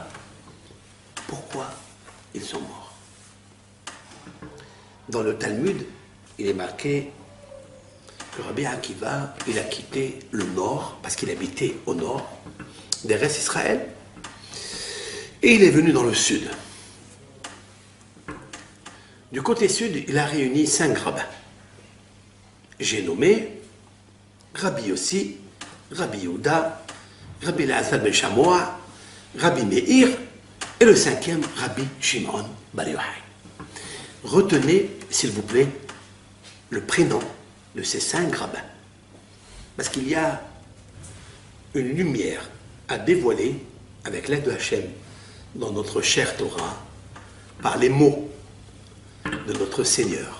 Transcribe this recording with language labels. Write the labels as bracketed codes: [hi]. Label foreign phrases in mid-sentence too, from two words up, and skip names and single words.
[fr] Pourquoi ils sont morts? Dans le Talmud, il est marqué que Rabbi Akiva, il a quitté le nord, parce qu'il habitait au nord d'Eretz Israël, et il est venu dans le sud. Du côté sud, il a réuni 5 rabbins. J'ai nommé Rabbi Yossi, Rabbi Yehuda, Rabbi Elazar ben Shamoa, Rabbi Meir, et le 5e, Rabbi Shimon bar Yochai. Retenez, s'il vous plaît, le prénom de ces 5 rabbins. Parce qu'il y a une lumière à dévoiler avec l'aide de Hachem dans notre chère Torah par les mots de notre Seigneur.